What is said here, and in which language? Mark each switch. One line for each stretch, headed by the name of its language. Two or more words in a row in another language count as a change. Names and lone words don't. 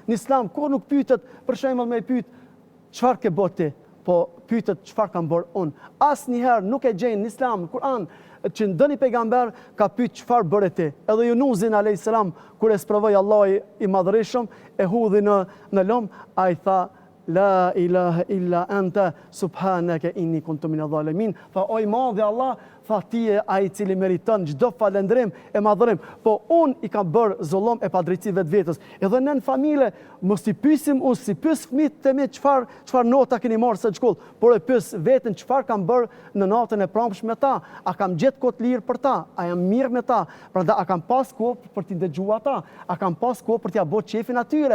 Albanian: Në islam kur nuk pyetet, për shembull me pyet çfarë ke bërë ti, po pyetet çfarë kam bërë unë. Asnjëherë nuk e gjejnë në islam, në Kur'an, që ndonjë pejgamber ka pyet çfarë bëre ti. Edhe Yunus
Arabic: عليه السلام
Albanian: kur e sprovoi Allahu i madhërisëm, e hudhi në lom, ai tha
Arabic: لا إله إلا أنت سبحانك إني كنت من الظالمين.
Albanian: Tha oj madhi Allah, tha ti je ai i cili meriton çdo falëndrim e madhërim, po unë i kam bërë zullum e padrejti vetvetes. Edhe në familje mos i pyesim unë si pyes fëmijët të mi çfarë nota keni marrë së shkollë, por e pyes veten çfarë kam bërë në natën e pramshme me ta, a kam gjetë kohë të lirë për ta, a jam mirë me ta, prandaj a kam pas kohë për t'i dëgjuar ata, a kam pas kohë për t'ia bërë qefin atyre.